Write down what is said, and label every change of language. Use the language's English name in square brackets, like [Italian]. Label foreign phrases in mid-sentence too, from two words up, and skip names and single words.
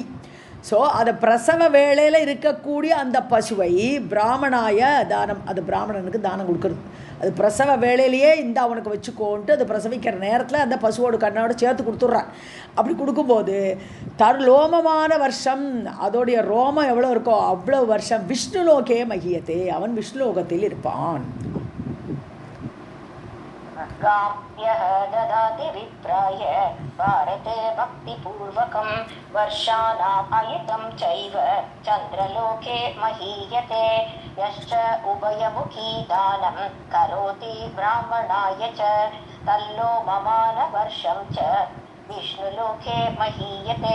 [Tamil] ஸோ அதை பிரசவ வேளையில் இருக்கக்கூடிய அந்த பசுவை [Sanskrit] ब्राह्मणाय दानम्, [Tamil] அது பிராமணனுக்கு தானம் கொடுக்குறது. அது பிரசவ வேளையிலேயே இந்த அவனுக்கு வச்சுக்கோன்ட்டு அது பிரசவிக்கிற நேரத்தில் அந்த பசுவோட கண்ணோட சேர்த்து கொடுத்துட்றான். அப்படி கொடுக்கும்போது லோமமான வருஷம், அதோடைய ரோமம் எவ்வளோ இருக்கோ அவ்வளோ வருஷம் [Sanskrit] विष्णुलोके महीयते, [Tamil] அவன் விஷ்ணுலோகத்தில் இருப்பான். [Sanskrit] गाम्यः ददाति विप्राय भारते भक्तिपूर्वकं वर्षाणाम् अयुतं चैव चन्द्रलोके महीयते. यश्च उभयमुखी दानं करोति ब्राह्मणाय च तल्लोममानवर्षं च विष्णुलोके महीयते.